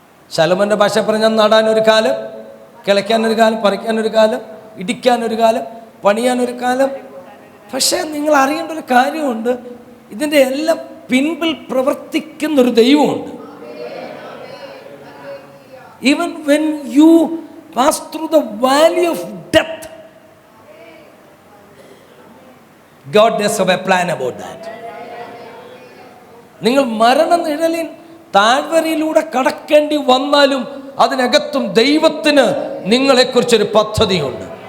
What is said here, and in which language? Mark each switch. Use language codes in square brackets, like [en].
[ml] ശലോമോൻ്റെ ഭാഷ പറഞ്ഞാൽ നടാനൊരു കാലം, കിളയ്ക്കാനൊരു കാലം, പറിക്കാനൊരു കാലം, ഇടിക്കാനൊരു കാലം, പണിയാനൊരു കാലം. പക്ഷേ നിങ്ങൾ അറിയേണ്ട ഒരു കാര്യമുണ്ട്, ഇതിൻ്റെ എല്ലാം പിൻപിൽ പ്രവർത്തിക്കുന്നൊരു ദൈവമുണ്ട്. [en] Even when you pass through the valley of death, God does have a plan about that. [ml] നിങ്ങൾ മരണനിഴലിൻ താഴ്വരയിലൂടെ കടക്കേണ്ടി വന്നാലും അതിനകത്തും ദൈവത്തിന് നിങ്ങളെക്കുറിച്ചൊരു പദ്ധതിയുണ്ട്.